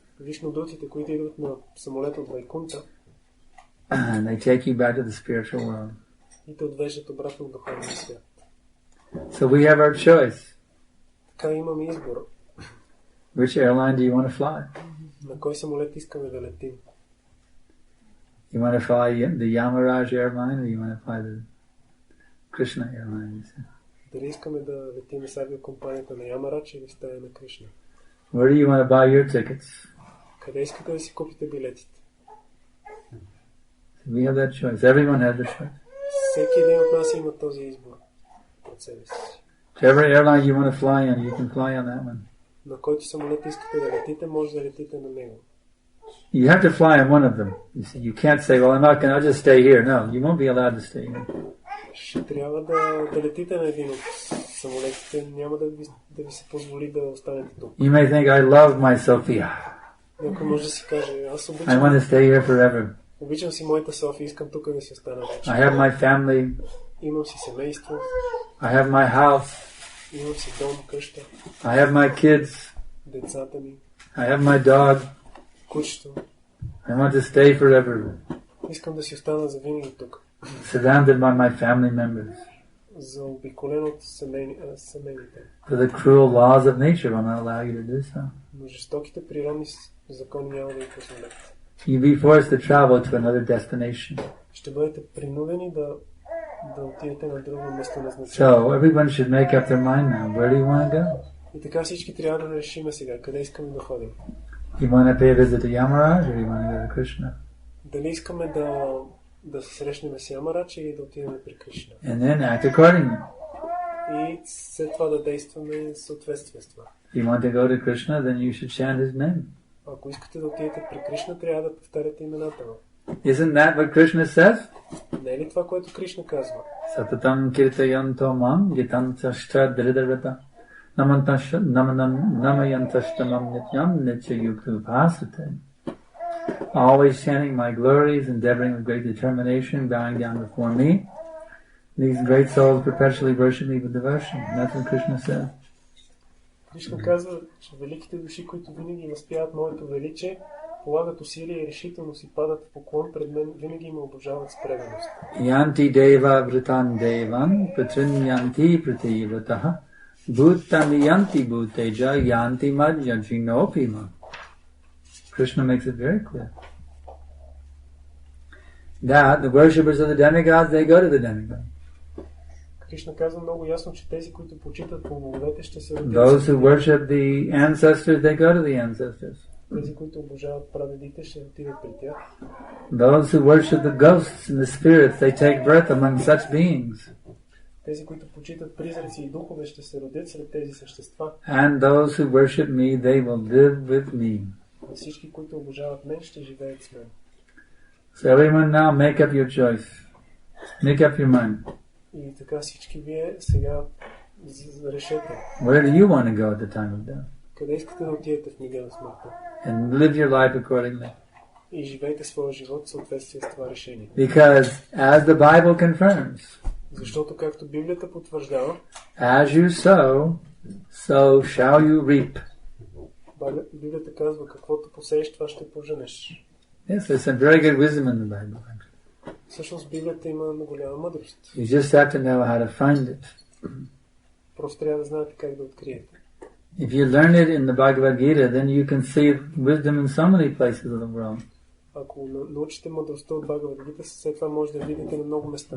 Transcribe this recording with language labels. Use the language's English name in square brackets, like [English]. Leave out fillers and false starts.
[Bulgarian] Вишнудутите, които идват на самолет от Вайкунта [English] and they take you back to the spiritual world. [Bulgarian] и те отвеждат обратно в духовния свят. [English] So we have our choice. [Bulgarian] Така имаме избор. [English] Which airline do you want to fly? [Bulgarian] На кой самолет искаме да летим? [English] You want to fly the Yamaraj airline or you want to fly the Krishna airline? You say? [Bulgarian] Дали искаме да летим с авиокомпанията на Ямарадж или в стая на Кришна? [English] Where do you want to buy your tickets? [Bulgarian] Къде искате да си купите билетите? [English] We have that choice. Everyone has the choice. [Bulgarian] Всеки един от нас има този избор от себе си. [English] Whichever airline you want to fly on, you can fly on that one. [Bulgarian] На който самолет искате да летите, може да летите на него. [English] You have to fly on one of them. You can't say, well, I'll just stay here. No, you won't be allowed to stay here. [Bulgarian] Ще трябва да летите на един от самолетите. Няма да ви се позволи да останете тук. [English] You may think, I love my Sophia. [Bulgarian] Някой може да си каже, аз [English] I want to stay here forever. [Bulgarian] обичам си моята София, искам тук да си остана вече. [English] I have my family. [Bulgarian] Имам си семейство, [English] I have my house. [Bulgarian] имам си дом, къща, [English] I have my kids. [Bulgarian] децата ми, [English] I have my dog. [Bulgarian] кучето. [English] I want to stay forever. [Bulgarian] Искам да си остана завинаги тук. [English] Surrounded by my family members. [Bulgarian] Заобиколен от семейните. [English] For the cruel laws of nature will not allow you to do so. [Bulgarian] Но жестоките природни закони няма да ви позволят. [English] You'll be forced to travel to another destination. [Bulgarian] Ще бъдете принудени да отидете на друго место на значение. [English] So everyone should make up their mind now. Where do you want to go? [Bulgarian] И така всички трябва да решим сега, къде искаме да ходим. [English] You want to pay a visit to Yamaraj or you want to go to Krishna? [Bulgarian] Дали искаме да да се срещнем с Ямарадж и да отидем при Кришна. [English] And then act accordingly. [Bulgarian] И след това да действаме в съответствие с това. [English] If you want to go to Krishna, then you should chant his name. [Bulgarian] Ако искате да отидете при Кришна, трябва да повтаряте имената му. [English] Isn't that what Krishna says? [Bulgarian] Не е ли това, което Кришна казва? [Sanskrit] Satatam kirtayanto mam gitantashta dridavata namayantashtamam nityam nityayukupasate. [English] Always chanting my glories, endeavoring with great determination, bowing down before me. These great souls perpetually worship me with devotion. That's what Krishna said. [Bulgarian] Кришна казва, че великите души, които винаги възпяват моето величие, полагат усилия и решително си падат в поклон пред мен, винаги ме обожават с преданост. [Sanskrit] Янти дева вритан деван, петрин янти пративатаха, бхутами янти бхутеджа, янти маджаджинопима. [English] Krishna makes it very clear that the worshippers of the demigods, they go to the demigods. [Bulgarian] Кришна казва много ясно, че тези, които почитат по боговете, ще се родят. [English] Those who worship the ancestors, they go to the ancestors. [Bulgarian] Тези, които обожават прадедите, ще отидат при тях. [English] Those who worship the ghosts and the spirits, they take birth among such beings. [Bulgarian] Тези, които почитат призраци и духове, ще се родят сред тези същества. [English] And those who worship me, they will live with me. [Bulgarian] Всички, които обожават мен, ще живеят с мен. [English] So everyone now make up your choice. Make up your mind. [Bulgarian] И така всички вие сега решете. [English] Where do you want to go at the time of death? [Bulgarian] Къде искате да отидете в мига на смъртта? [English] And live your life accordingly. [Bulgarian] И живейте своя живот в съответствие с това решение. [English] Because as the Bible confirms, [Bulgarian] защото както Библията потвърждава, [English] as you sow, so shall you reap. [Bulgarian] Библията казва, каквото посееш, това ще поженеш. [English] Yes, there's some very good wisdom in the Bible. [Bulgarian] Всъщност Библията има голяма мъдрост. [English] You just have to know how to find it. [Bulgarian] Просто трябва да знаете как да откриете. [English] If you learn it in the Bhagavad Gita, then you can see wisdom in so many places of the world. [Bulgarian] Ако научите мъдростта от Бхагавад Гита, след това може да видите на много места.